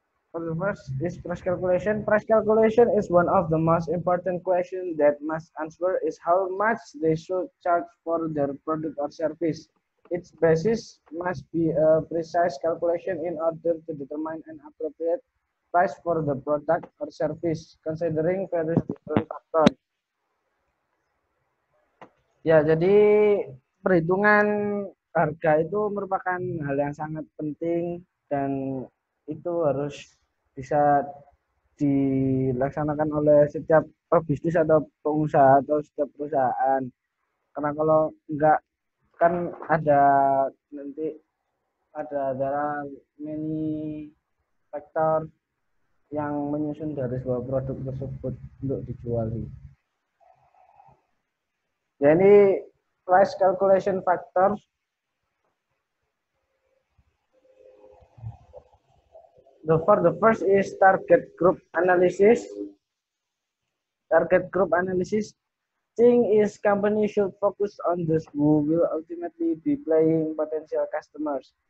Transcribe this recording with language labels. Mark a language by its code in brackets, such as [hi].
[en] For the first is price calculation. Price calculation is one of the most important questions that must answer is how much they should charge for their product or service. Its basis must be a precise calculation in order to determine an appropriate price for the product or service, considering various different factors. [id] Ya, jadi perhitungan harga itu merupakan hal yang sangat penting dan itu harus bisa dilaksanakan oleh setiap pebisnis atau pengusaha atau setiap perusahaan. Karena kalau enggak kan nanti ada [en] many [id] faktor yang menyusun dari sebuah produk tersebut untuk dijual. Jadi [en] price calculation factors for the first is target group analysis. Target group analysis thing is company should focus on those who will ultimately be paying potential customers.